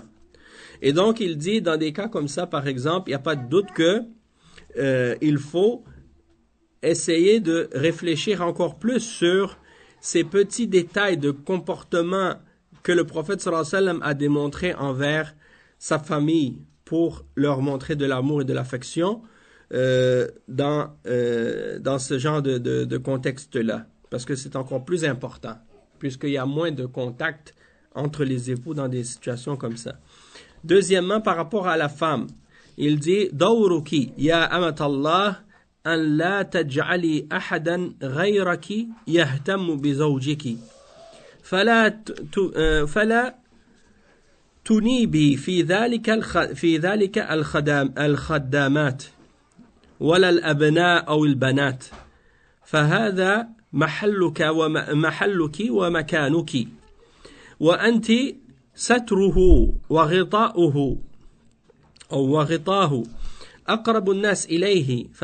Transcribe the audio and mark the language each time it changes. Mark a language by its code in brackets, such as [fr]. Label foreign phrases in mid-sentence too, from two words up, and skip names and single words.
[fr] Et donc, il dit, dans des cas comme ça, par exemple, il n'y a pas de doute que il faut essayer de réfléchir encore plus sur ces petits détails de comportement que le prophète sallallahu alayhi wa sallam a démontré envers sa famille, pour leur montrer de l'amour et de l'affection dans ce genre de contexte-là. Parce que c'est encore plus important, puisqu'il y a moins de contact entre les époux dans des situations comme ça. Deuxièmement, par rapport à la femme, il dit « [ar] دورك يا أمة الله أن لا تجعلي أحدا غيرك يهتم بزوجك. Fala تنيبي في ذلك الخدامات ولا الأبناء أو البنات فهذا محلك ومكانك وأنت ستره وغطاؤه أو وغطاه أقرب الناس إليه